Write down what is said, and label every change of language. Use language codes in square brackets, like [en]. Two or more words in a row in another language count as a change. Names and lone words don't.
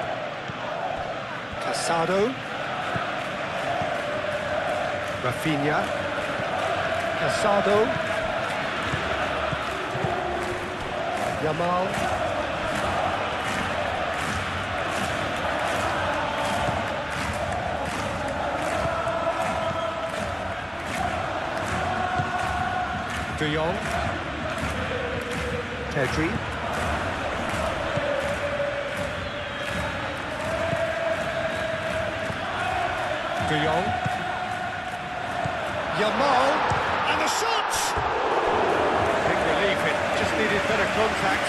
[en] Casado, Rafinha, Casado, Yamal, De Jong, Pedri. De Jong. Yamal. And the shot! Big relief, it just needed better contact.